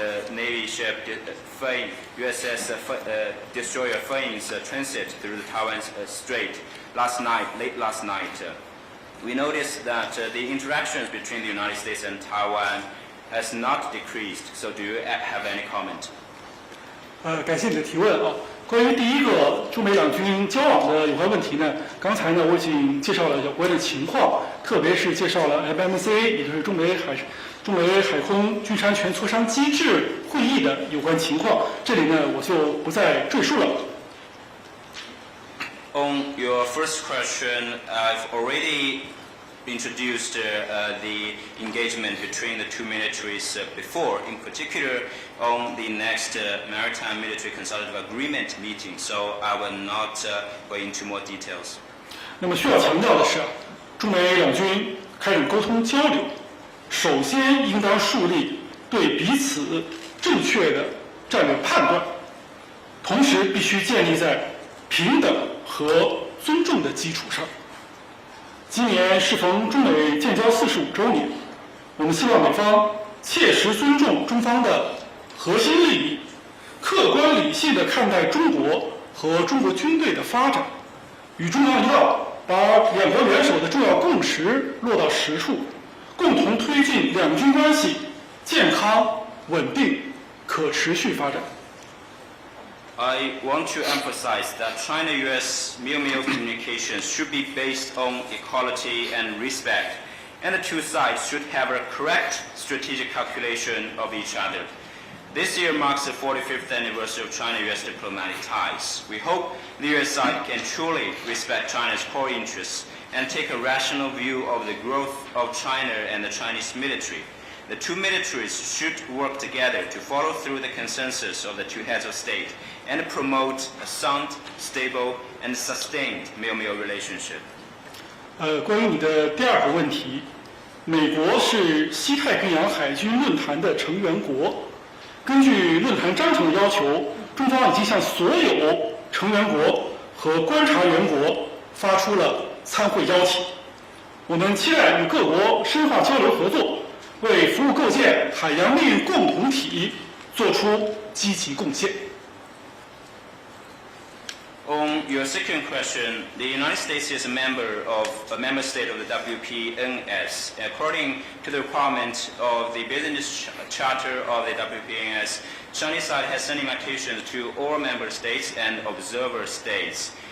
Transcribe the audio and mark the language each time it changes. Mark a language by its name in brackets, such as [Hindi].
[English] Navy ship USS destroyer Fane's transit through the Taiwan Strait late last night. We noticed that the interactions between the United States and Taiwan has not decreased. So do you have any comment? [Chinese] 感谢你的提问啊。关于第一个中美两军交往的有关问题呢，刚才呢我已经介绍了有关的情况，特别是介绍了 FMCA， 也就是中美海空军事安全磋商机制会议的有关情况，这里呢我就不再赘述了。 [English] On your first question, I've already introduced the engagement between the two militaries before, in particular on the next Maritime Military Consultative Agreement meeting, so I will not go into more details. [Chinese] 那么需要强调的是，中美两军开展沟通交流，首先应当树立对彼此正确的战略判断，同时必须建立在平等和尊重的基础上。今年适逢中美建交45周年，我们希望美方切实尊重中方的核心利益，客观理性地看待中国和中国军队的发展，与中方一道把两国元首的重要共识落到实处，共同推进两军关系健康、稳定、可持续发展。 [English] I want to emphasize that China-U.S. meal communications should be based on equality and respect, and the two sides should have a correct strategic calculation of each other. This year marks the 45th anniversary of China-U.S. diplomatic ties. We hope the U.S. side can truly respect China's core interests and take a rational view of the growth of China and the Chinese military. The two militaries should work together to follow through the consensus of the two heads of state and promote a sound, stable, and sustained meal relationship. [Chinese] 关于你的第二个问题，美国是西太平洋海军论坛的成员国。根据论坛章程的要求，中方已经向所有成员国和观察员国发出了参会邀请。我们期待与各国深化交流合作，为服务构建海洋命运共同体做出积极贡献。 [English] On your second question, the United States is a member state of the WPNS. According to the requirement of the business charter of the WPNS, Chinese side has sent invitations to all member states and observer states.